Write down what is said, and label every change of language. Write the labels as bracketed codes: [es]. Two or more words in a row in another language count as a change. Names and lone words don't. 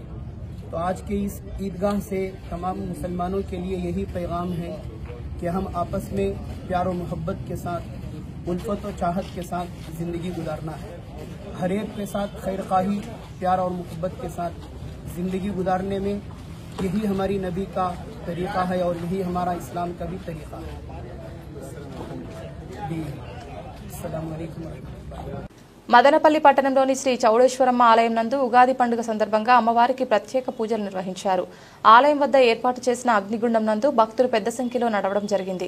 [ur] تو آج کے اس عیدگاہ سے تمام مسلمانوں کے لیے یہی پیغام ہے کہ ہم آپس میں پیار و محبت کے ساتھ، الفت و چاہت کے ساتھ زندگی گزارنا ہے۔ ہر ایک کے ساتھ خیر خواہی، پیار اور محبت کے ساتھ زندگی گزارنے میں یہی ہماری نبی کا طریقہ ہے اور یہی ہمارا اسلام کا بھی طریقہ ہے۔ [ar] السلام علیکم ورحمۃ اللہ۔ [te] మదనపల్లి పట్టణంలోని శ్రీ చౌడేశ్వరమ్మ ఆలయం నందు ఉగాది పండుగ సందర్భంగా అమ్మవారికి ప్రత్యేక పూజలు నిర్వహించారు। ఆలయం వద్ద ఏర్పాటు చేసిన అగ్నిగుండం నందు భక్తులు పెద్ద సంఖ్యలో నడవడం జరిగింది।